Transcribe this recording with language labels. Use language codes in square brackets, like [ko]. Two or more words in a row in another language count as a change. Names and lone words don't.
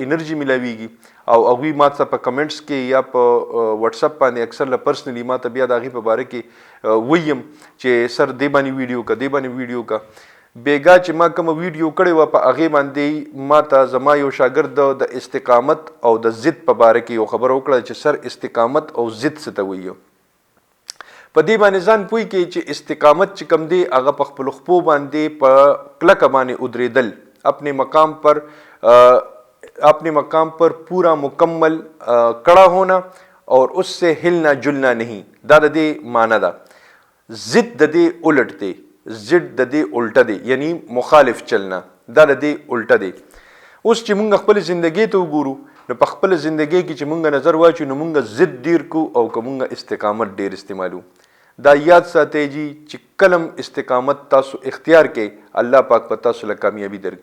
[ps] انرژي میلاویږي او هغوی ما ته په کمنټس کې یا په واتساپ باندې اکثر لا پرسنلی ما ته بیا د هغې په باره کې ویم چې سر دې باندې ویډیو که دې باندې ویډیو که بیګا چې ما کومه ویډیو کړې وه په هغې باندې ما ته زما یو شاګرد د استقامت او د ضد په باره کې یو خبره وکړه چې سر استقامت او ضد څه ته وایي په دې باندې ځان پوه کړئ چې استقامت چې کوم دی هغه په خپلو خپو باندې په کلکه باندې ودرېدل [ur] اپنے مقام پر پورا مکمل کڑا ہونا اور اس سے ہلنا جلنا نہیں [ps] دا د دې معنی ده ضد د دې الټ دی ضد د دې الټه دی یعنی [ur] مخالف چلنا [ps] دا د دې الټه دی اوس چې موږ خپل زندګۍ ته وګورو نو په خپل زندګۍ کې چې موږ نظر واچو نو موږ ضد ډیر کو او که موږ استقامت ډیر استعمالو دا یاد ساتئ جی چې کلم استقامت تاسو اختیار کړئ الله پاک په تاسو له کامیابي